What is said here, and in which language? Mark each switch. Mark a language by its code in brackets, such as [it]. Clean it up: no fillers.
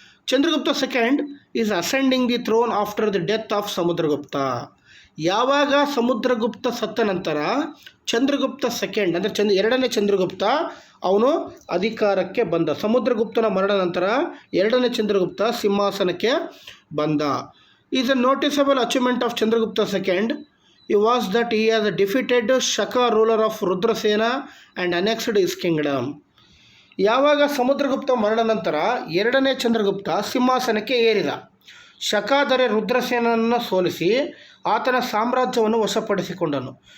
[en] Chandragupta second is ascending the throne after the death of Samudragupta. [kn] ಯಾವಾಗ ಸಮುದ್ರಗುಪ್ತ ಸತ್ತ ನಂತರ ಚಂದ್ರಗುಪ್ತ ಸೆಕೆಂಡ್ ಅಂದರೆ ಎರಡನೇ ಚಂದ್ರಗುಪ್ತ ಅವನು ಅಧಿಕಾರಕ್ಕೆ ಬಂದ. ಸಮುದ್ರಗುಪ್ತನ ಮರಣ ನಂತರ ಎರಡನೇ ಚಂದ್ರಗುಪ್ತ ಸಿಂಹಾಸನಕ್ಕೆ ಬಂದ. [en] Is a noticeable achievement of Chandragupta second was that he has defeated Shaka ruler of Rudrasena and annexed his kingdom. [kn] ಯಾವಾಗ ಸಮುದ್ರಗುಪ್ತ ಮರಣ ನಂತರ ಎರಡನೇ ಚಂದ್ರಗುಪ್ತ ಸಿಂಹಾಸನಕ್ಕೆ ಏರಿದ. ಶಕಾದರೆ ರುದ್ರಸೇನನ್ನು ಸೋಲಿಸಿ ಆತನ ಸಾಮ್ರಾಜ್ಯವನ್ನು ವಶಪಡಿಸಿಕೊಂಡನು.